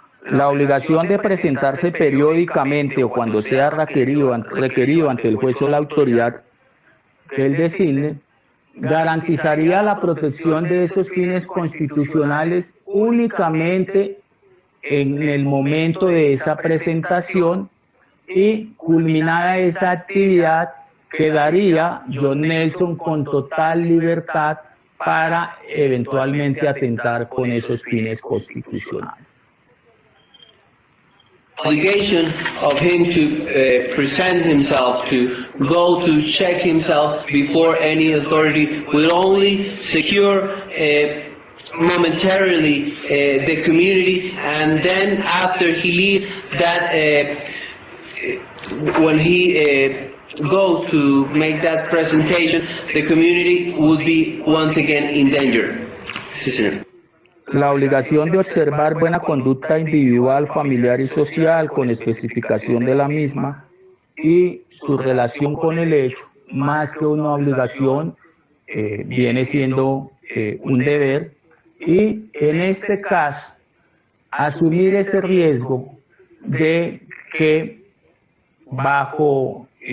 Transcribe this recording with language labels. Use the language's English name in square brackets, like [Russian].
[Spanish] La obligación de presentarse periódicamente o cuando sea requerido ante el juez o la autoridad que él designe, garantizaría la protección de esos fines constitucionales únicamente en el momento de esa presentación y culminada esa actividad quedaría John Nelson con total libertad para eventualmente atentar con esos fines constitucionales. [English] Obligation of him to present himself, to go to check himself before any authority will only secure momentarily the community, and then after he leaves that when he goes to make that presentation, the community would be once again in danger. [Spanish] Sí, señor. La obligación de observar buena conducta individual, familiar y social con especificación de la misma y su relación con el hecho, más que una obligación, viene siendo un deber, y en este caso asumir ese riesgo de que bajo